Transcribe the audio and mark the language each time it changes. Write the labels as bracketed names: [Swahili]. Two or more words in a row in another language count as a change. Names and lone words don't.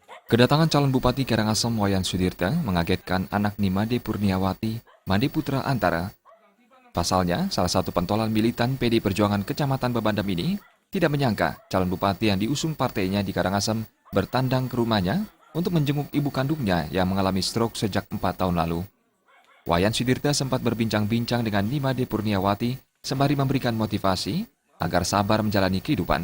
[Indonesian] Kedatangan calon Bupati Karangasem Wayan Sudirta mengagetkan anak Nimade Purniawati, Made Putra Antara. Pasalnya, salah satu pentolan militan PD Perjuangan Kecamatan Bebandem ini tidak menyangka calon bupati yang diusung partainya di Karangasem bertandang ke rumahnya untuk menjenguk ibu kandungnya yang mengalami stroke sejak 4 tahun lalu. Wayan Sudirta sempat berbincang-bincang dengan Nimade Purniawati sembari memberikan motivasi agar sabar menjalani kehidupan.